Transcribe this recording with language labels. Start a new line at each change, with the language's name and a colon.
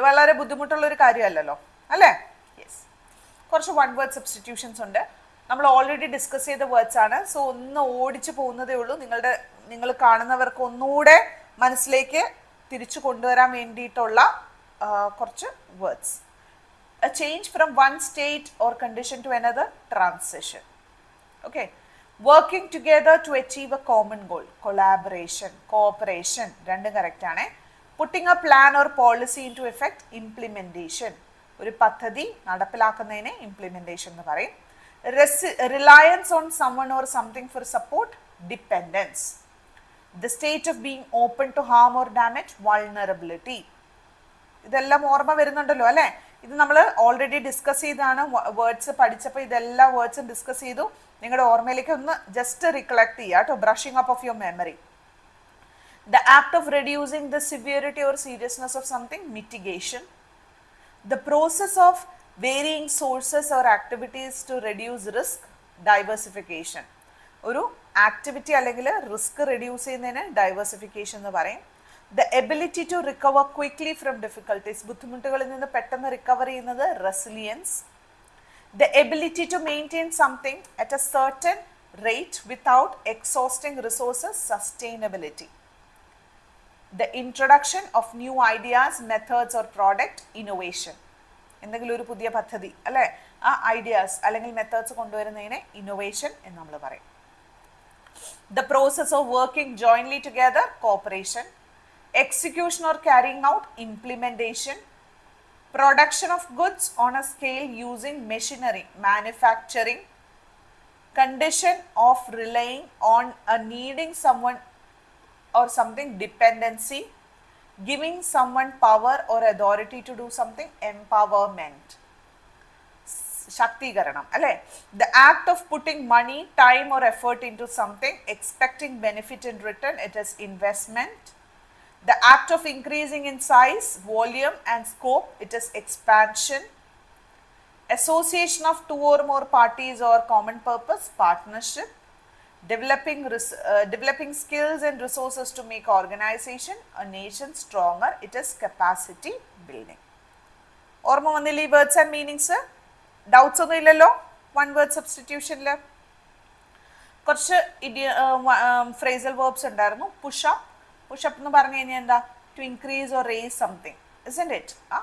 Malayalam: വളരെ ബുദ്ധിമുട്ടുള്ള ഒരു കാര്യമല്ലല്ലോ അല്ലേ? യെസ്. കുറച്ച് വൺ വേർഡ് സബ്സ്റ്റിറ്റ്യൂഷൻസ് ഉണ്ട്. നമ്മൾ ഓൾറെഡി ഡിസ്കസ് ചെയ്ത വേർഡ്സ് ആണ്. സോ ഒന്ന് ഓടിച്ചു പോകുന്നതേ ഉള്ളൂ. നിങ്ങൾ കാണുന്നവർക്ക് ഒന്നുകൂടെ മനസ്സിലേക്ക് തിരിച്ചു കൊണ്ടുവരാൻ വേണ്ടിയിട്ടുള്ള കുറച്ച് words.
English: A change from one state or condition to another, transition. Okay. Working together to achieve a common goal, collaboration, cooperation,
Malayalam: രണ്ടും കറക്റ്റ് ആണ്.
English: Putting a plan or policy into effect, implementation.
Malayalam: ഒരു പദ്ധതി നടപ്പിലാക്കുന്നതിനെ implementation എന്ന് പറയും.
English: Reliance on someone or something for support, dependence. The state of being open to harm or damage, vulnerability.
Malayalam: ഇതെല്ലാം ഓർമ്മ വരുന്നുണ്ടല്ലോ അല്ലേ? ഇത് നമ്മൾ ഓൾറെഡി ഡിസ്കസ് ചെയ്താണ്. വേർഡ്സ് പഠിച്ചപ്പോൾ ഇതെല്ലാം വേർഡ്സും ഡിസ്കസ് ചെയ്തു. നിങ്ങളുടെ ഓർമ്മയിലേക്ക് ഒന്ന് ജസ്റ്റ് റിക്കളക്ട് ചെയ്യുക കേട്ടോ.
English: Brushing up of your memory. The act of reducing the severity or seriousness of something, mitigation. The process of varying sources or activities to reduce risk, diversification.
Malayalam: ഒരു activity അല്ലെങ്കിൽ risk reduce ചെയ്യുന്നതിന് diversification എന്ന് പറയും.
English: The ability to recover quickly from difficulties.
Malayalam: ബുദ്ധിമുട്ടുകളിൽ നിന്ന് പെട്ടെന്ന് recover ചെയ്യുന്നത് resilience.
English: The ability to maintain something at a certain rate without exhausting resources, sustainability. The introduction of new ideas, methods or product, innovation. എന്തെങ്കിലും ഒരു പുതിയ പദ്ധതി അല്ലേ, ആ ideas അല്ലെങ്കിൽ methods കൊണ്ടുവരുന്നതിനെ ഇന്നോവേഷൻ എന്ന് നമ്മൾ പറയും. The process of working jointly together, cooperation. Execution or carrying out, implementation. Production of goods on a scale using machinery, manufacturing. Condition of relying on a needing someone or something, dependency. Giving someone power or authority to do something, empowerment.
Malayalam: ശാക്തീകരണം അല്ലേ?
English: The act of putting money, time or effort into something, expecting benefit in return, it is investment. The act of increasing in size, volume and scope, it is expansion. Association of two or more parties or common purpose, partnership. Developing skills and resources to make organization, a nation stronger, it is capacity building.
Malayalam: ഓർമ്മ വന്നില്ല ഈ words and meanings? Doubts ഒന്നും ഇല്ലല്ലോ one word സബ്സ്റ്റിറ്റ്യൂഷനിൽ? കുറച്ച് phrasal verbs ഉണ്ടായിരുന്നു. Pushup.
English: push up
Malayalam: എന്ന് പറഞ്ഞു കഴിഞ്ഞാൽ എന്താ?
English: To increase or raise something, isn't it?